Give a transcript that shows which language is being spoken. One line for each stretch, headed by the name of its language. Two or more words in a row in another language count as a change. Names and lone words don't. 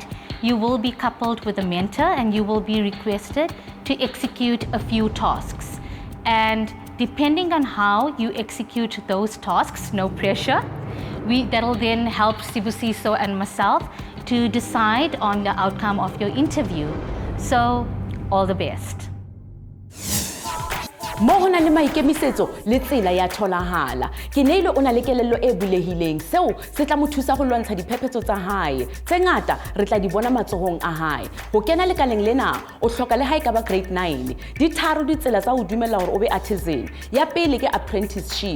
English: You will be coupled with a mentor and you will be requested to execute a few tasks. And depending on how you execute those tasks, no pressure, that'll then help Sibusiso and myself to decide on the outcome of your interview. So, all the best.
Southern Sotho: Mo ho na le maikemisetso le tsela ya tholahala. Keneilwe o na le kelello e bulehileng seo se tla mo thusa go lwantsha diphephetso tsa hae. Tse ngata re tla di bona matsohong a hae. Ho kena lekaleng lena o hloka le hae ka ba grade 9. Di tharo ditsela tsa ho dumella hore o be artisan. Ya pele ke apprenticeship.